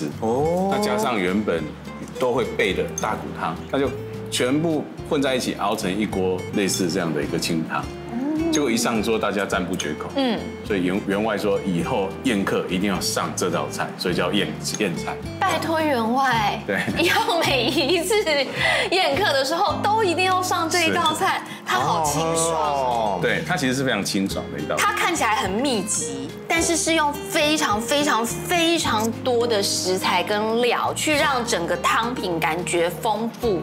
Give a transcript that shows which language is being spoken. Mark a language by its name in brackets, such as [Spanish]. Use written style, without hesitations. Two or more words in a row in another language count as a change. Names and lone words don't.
[Chinese] 哦，那加上原本都會備的大骨湯，他就全部混在一起熬成一鍋類似這樣的一個清湯。結果一上桌，大家讚不絕口。所以員外說以後宴客一定要上這道菜，所以叫燕菜。拜託員外，對，以後每一次宴客的時候都一定要上這一道菜，它好清爽哦。對，它其實是非常清爽的一道菜。它看起來很密集，但是是用非常多的食材跟料去讓整個湯品感覺豐富。